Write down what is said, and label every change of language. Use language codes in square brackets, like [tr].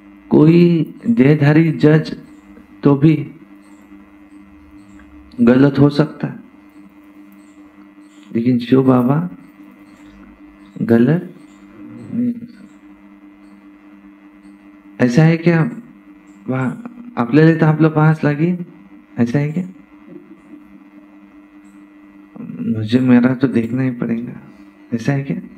[hi] कोई देहधारी जज तो भी गलत हो सकता है, लेकिन शिव बाबा गलत नहीं हो सकता। ऐसा है क्या? [mr] वाह, आपल्याला तर आपलं पास लागेल, [hi] ऐसा है क्या? मुझे मेरा तो देखना ही पड़ेगा, ऐसा है क्या?